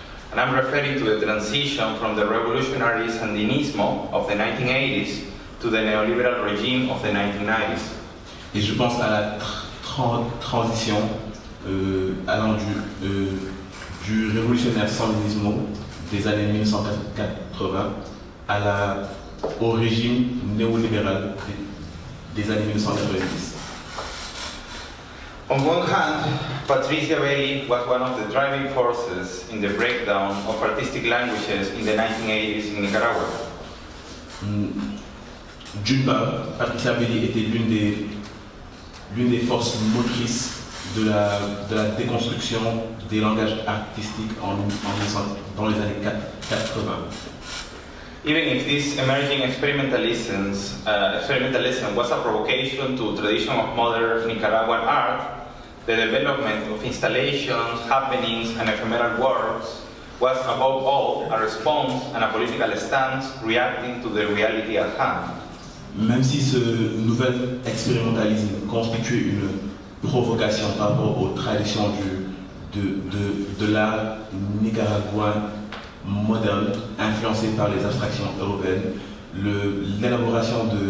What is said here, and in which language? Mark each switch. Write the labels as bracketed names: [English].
[English] And I'm referring to the transition from the revolutionary Sandinismo of the 1980s to the neoliberal regime of the 1990s. [French] Et je pense à la transition allant du révolutionnaire Sandinismo des années 1980 au régime néolibéral des années 1990. [English] On one hand, Patricia Bailey was one of the driving forces in the breakdown of artistic languages in the 1980s in Nicaragua. [French] D'une part, Patricia Bailey était l'une des forces motrices de la déconstruction des langages artistiques dans les années 80. [English] Even if this emerging experimentalism was a provocation to tradition of modern Nicaraguan art, the development of installations, happenings, and ephemeral works was above all a response and a political stance reacting to the reality at hand. [French] Même si ce nouvel expérimentalisme constitue une provocation par rapport aux traditions de l'art nicaraguain moderne, influencé par les abstractions européennes, l'élaboration